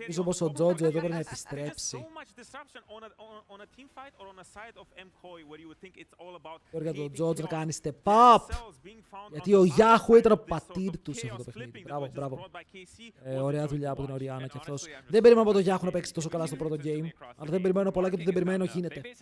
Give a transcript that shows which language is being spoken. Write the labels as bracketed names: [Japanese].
[Greek] νομίζω πως ο Jojo εδώ πρέπει να επιστρέψει. [English] So much disruption on a team fight or on a side of Mkoi where you would think it's all about. [Greek] Τώρα για τον Jojo να κάνει step up. Γιατί ο Yahoo ήταν ο πατήρ του σε αυτό το παιχνίδι. Μπράβο. Ωραία δουλειά από την Oriana και αυτός. Δεν περιμένω από τον Yahoo να παίξει τόσο καλά στο πρώτο game. Αλλά δεν περιμένω πολλά και το δεν περιμένω γίνεται.